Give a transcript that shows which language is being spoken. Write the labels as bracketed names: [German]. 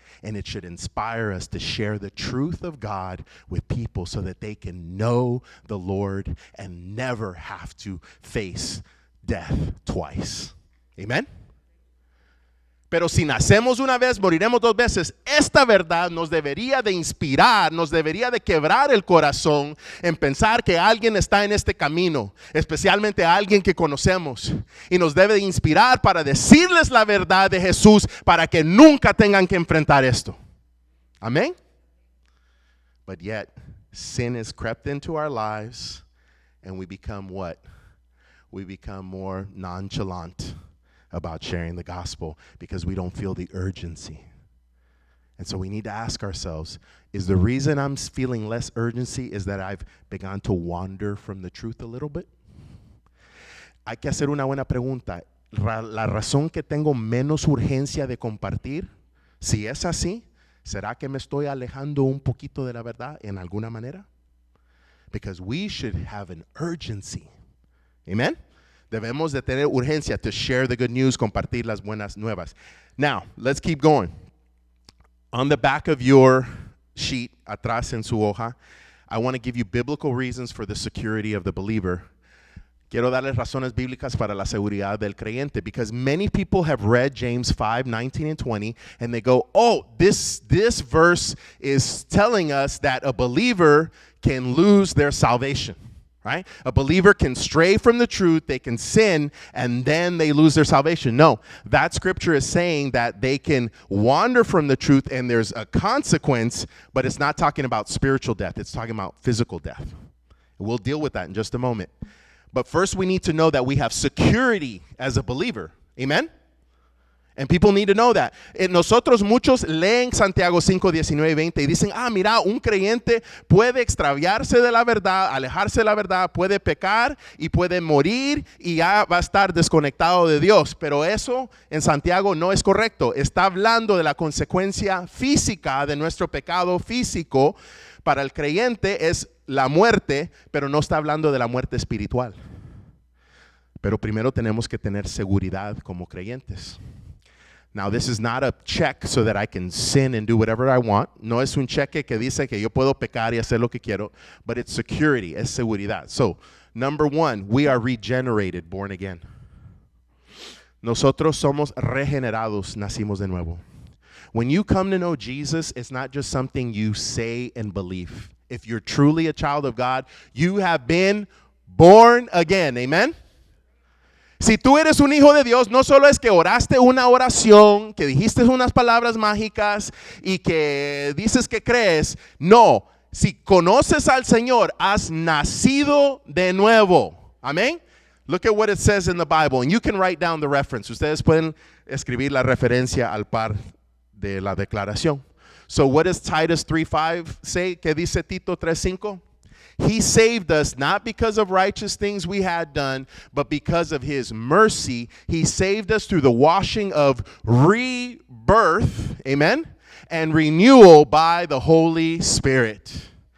[English] And it should inspire us to share the truth of God with people so that they can know the Lord and never have to face death twice. Amen? [Spanish] Pero si nacemos una vez, moriremos dos veces. Esta verdad nos debería de inspirar, nos debería de quebrar el corazón en pensar que alguien está en este camino, especialmente a alguien que conocemos. Y nos debe de inspirar para decirles la verdad de Jesús para que nunca tengan que enfrentar esto. Amén. [English] But yet, sin has crept into our lives and we become what? We become more nonchalant about sharing the gospel because we don't feel the urgency. And so we need to ask ourselves, is the reason I'm feeling less urgency is that I've begun to wander from the truth a little bit? [Spanish] Hay que hacer una buena pregunta. La razón que tengo menos urgencia de compartir, si es así, ¿será que me estoy alejando un poquito de la verdad en alguna manera? [English] Because we should have an urgency. Amen? [Spanish] Debemos de tener urgencia [English] to share the good news, [Spanish] compartir las buenas nuevas. [English] Now, let's keep going. On the back of your sheet, [Spanish] atrás en su hoja, [English] I want to give you biblical reasons for the security of the believer. [Spanish] Quiero darles razones bíblicas para la seguridad del creyente, [English] because many people have read James 5:19 and 20, and they go, oh, this verse is telling us that a believer can lose their salvation. Right? A believer can stray from the truth, they can sin, and then they lose their salvation. No, that scripture is saying that they can wander from the truth and there's a consequence, but it's not talking about spiritual death. It's talking about physical death. We'll deal with that in just a moment. But first we need to know that we have security as a believer. Amen? And people need to know that. [Spanish] Nosotros muchos leen Santiago 5, 19 y 20 y dicen, mira, un creyente puede extraviarse de la verdad, alejarse de la verdad, puede pecar y puede morir y ya va a estar desconectado de Dios. Pero eso en Santiago no es correcto. Está hablando de la consecuencia física de nuestro pecado físico. Para el creyente es la muerte, pero no está hablando de la muerte espiritual. Pero primero tenemos que tener seguridad como creyentes. [English] Now, this is not a check so that I can sin and do whatever I want. [Spanish] No es un cheque que dice que yo puedo pecar y hacer lo que quiero, [English] but it's security, [Spanish] es seguridad. [English] So, number one, we are regenerated, born again. [Spanish] Nosotros somos regenerados, nacimos de nuevo. [English] When you come to know Jesus, it's not just something you say and believe. If you're truly a child of God, you have been born again. Amen? [Spanish] Si tú eres un hijo de Dios, no solo es que oraste una oración, que dijiste unas palabras mágicas y que dices que crees. No, si conoces al Señor, has nacido de nuevo. Amén. [English] Look at what it says in the Bible, and you can write down the reference. [Spanish] Ustedes pueden escribir la referencia al par de la declaración. [English] So what does Titus 3:5 say? [Spanish] ¿Qué dice Tito 3:5? [English] He saved us not because of righteous things we had done, but because of his mercy. He saved us through the washing of rebirth, amen, and renewal by the Holy Spirit.